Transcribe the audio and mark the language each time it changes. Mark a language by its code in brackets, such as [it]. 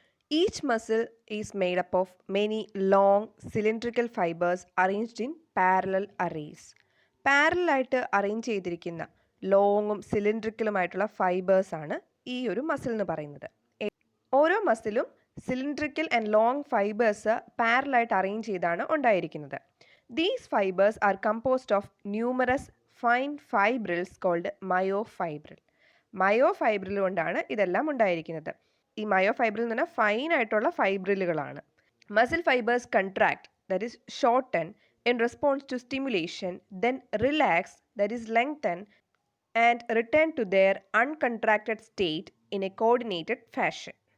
[en] Each muscle is made up of many long cylindrical fibres arranged in parallel arrays. [ml] പാരലായിട്ട് arrange ചെയ്തിരിക്കുന്ന ലോങ്ങും സിലിണ്ട്രിക്കലുമായിട്ടുള്ള ഫൈബേഴ്സാണ് ഈ ഒരു muscle എന്ന് പറയുന്നത്. ഓരോ മസിലും സിലിണ്ട്രിക്കൽ ആൻഡ് ലോങ് ഫൈബേഴ്സ് പാരലായിട്ട് അറേഞ്ച് ചെയ്താണ് ഉണ്ടായിരിക്കുന്നത്. [en] These fibers are composed of numerous fine fibrils called myofibril. [ml] മയോഫൈബ്രിൽ കൊണ്ടാണ് ഇതെല്ലാം ഉണ്ടായിരിക്കുന്നത്. ഈ മയോഫൈബ്രിൽ എന്ന് പറഞ്ഞാൽ ഫൈൻ ആയിട്ടുള്ള ഫൈബ്രിലുകളാണ്. [en] Muscle fibres contract, that is shorten in response to stimulation, then relax, that is lengthen and return to their uncontracted state in a coordinated fashion.